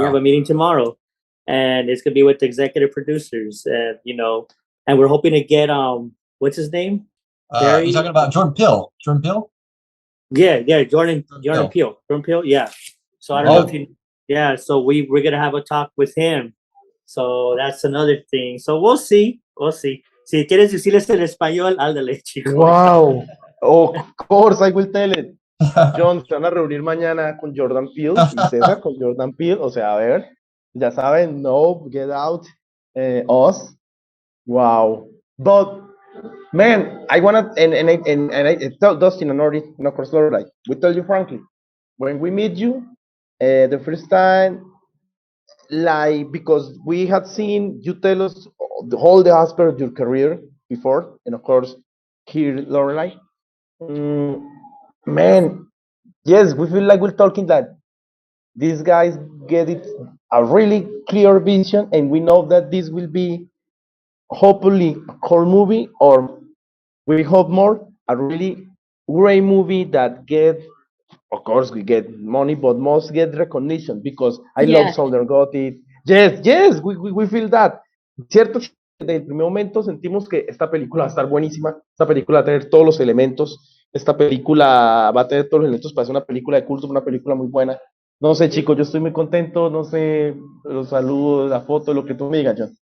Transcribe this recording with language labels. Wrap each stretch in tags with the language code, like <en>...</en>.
<en>We have a meeting tomorrow, and it's gonna be with the executive producers. You know, and we're hoping to get what's his name? You're talking about Jordan Peele. Jordan Peele? Yeah, Jordan Peele. Jordan Peele, yeah. So I don't know if you. Yeah, so we're gonna have a talk with him. So that's another thing. So we'll see.</en> <es>Si quieres decirles el español, ándale, chico.</es> <en>Wow. Of course, I will tell it.</en> <es>Jhon, se van a reunir mañana con Jordan Peele y César con Jordan Peele. O sea, a ver, ya saben, no, Get Out, Us. Wow.</es> <en>But, man, I want to, and I tell Dustin and Ori, and of course, Lorelei, we tell you frankly, when we meet you, the first time, like, because we had seen you tell us the whole aspect of your career before, and of course, here, Lorelei. Man, yes, we feel like we're talking that these guys get it a really clear vision, and we know that this will be hopefully a core movie, or we hope more a really great movie that get, of course, we get money, but most get recognition because I love Southern Gothic. Yes, we feel that.</en> <es>Cierto, desde el primer momento sentimos que esta película va a estar buenísima, esta película va a tener todos los elementos, esta película va a tener todos los elementos para ser una película de culto, una película muy buena. No sé, chicos, yo estoy muy contento, no sé, los saludos, la foto, lo que tú me digas, Jhon.</es>